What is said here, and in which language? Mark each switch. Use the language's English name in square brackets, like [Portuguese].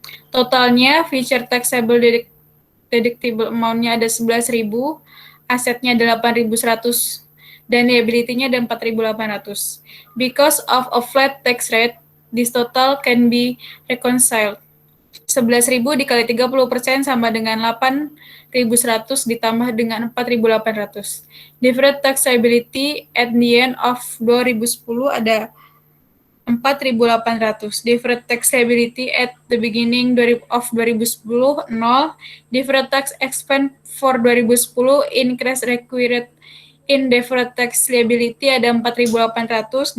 [Indonesian] Totalnya, [English] future taxable deductible amount- [Indonesian] nya ada 11.000, asetnya ada 8.100, dan liability-nya ada 4.800. [English] Because of a flat tax rate, this total can be reconciled. [Indonesian] 11.000 dikali 30% sama dengan 8.100 ditambah dengan 4.800. [English] Deferred tax liability at the end of 2010 [Indonesian] ada 4.800. [English] Deferred tax liability at the beginning of 2010, 0. Deferred tax expense for 2010 increase required in deferred tax liability [Indonesian] ada 4.800.